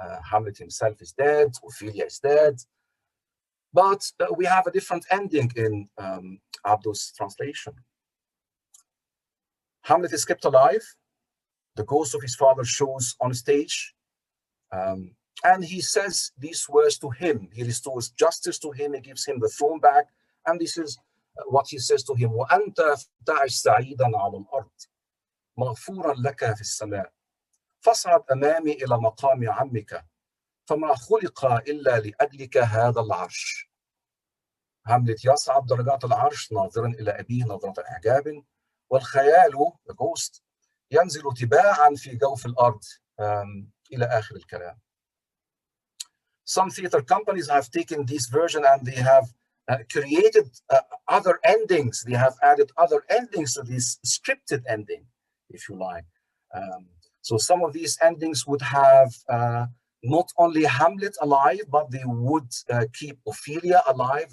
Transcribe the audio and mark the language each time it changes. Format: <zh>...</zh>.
<en>Hamlet himself is dead. Ophelia is dead. But we have a different ending in Abdu's translation. Hamlet is kept alive. The ghost of his father shows on stage. And he says these words to him. He restores justice to him. He gives him the throne back. And this is what he says to him.</en> <ar>وَأَنْتَ تعش سعيدا على الأرض مغفورا لك في السماء فاصعد أمامي إلى مقام عمك فما خلق إلا لأجلك هذا العرش. هاملت يصعد درجات العرش ناظرا إلى أبيه نظرة إعجاب والخيال</ar> <en>the ghost</en> <ar>ينزل تباعا في جوف الأرض إلى آخر الكلام.</ar> <en>Some theater companies have taken this version and they have created other endings. They have added other endings to this scripted ending, if you like. So some of these endings would have not only Hamlet alive, but they would keep Ophelia alive.</en>